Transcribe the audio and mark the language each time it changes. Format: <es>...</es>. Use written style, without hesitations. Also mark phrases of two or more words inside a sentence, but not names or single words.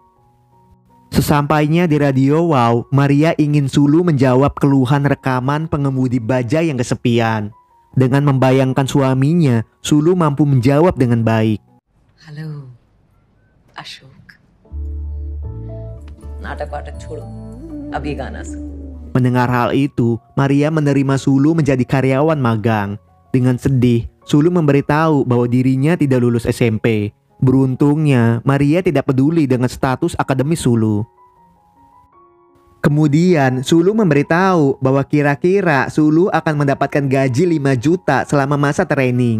<id>Sesampainya di Radio Wow, Maria ingin Sulu menjawab keluhan rekaman pengemudi bajai yang kesepian. Dengan membayangkan suaminya, Sulu mampu menjawab dengan baik.</id> <hi>Halo. Ashok. Natak-watak छोड़ो. अब ये गाना सुन.</hi> <id>Mendengar hal itu, Maria menerima Sulu menjadi karyawan magang. Dengan sedih, Sulu memberitahu bahwa dirinya tidak lulus SMP. Beruntungnya, Maria tidak peduli dengan status akademis Sulu. Kemudian, Sulu memberitahu bahwa kira-kira Sulu akan mendapatkan gaji 5 juta selama masa training.</id>